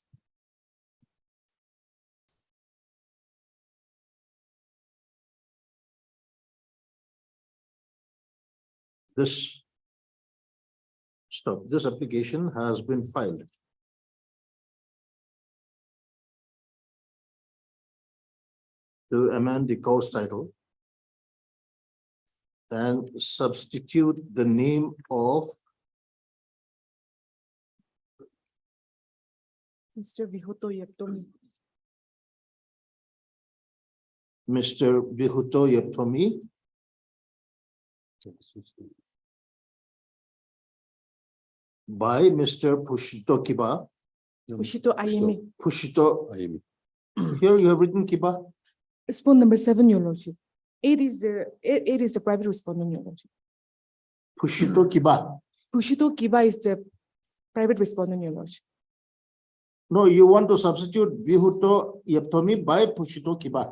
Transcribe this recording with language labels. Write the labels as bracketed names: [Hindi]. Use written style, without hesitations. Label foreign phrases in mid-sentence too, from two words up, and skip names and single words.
[English] This application has been filed. To amend the course title and substitute the name of Mr. Vihuto Yeptomi. Mr. Vihuto Yeptomi by Mr. Pushito Kiba. Pushito IME. Pushito, Ayami. here you have written Kiba. Respondent number 7, your lordship. 8 is the private respondent, your lordship. Pushito Kiba. Pushito Kiba is the private respondent, your lordship. No, you want to substitute Vihuto Yeptomi by Pushito Kiba.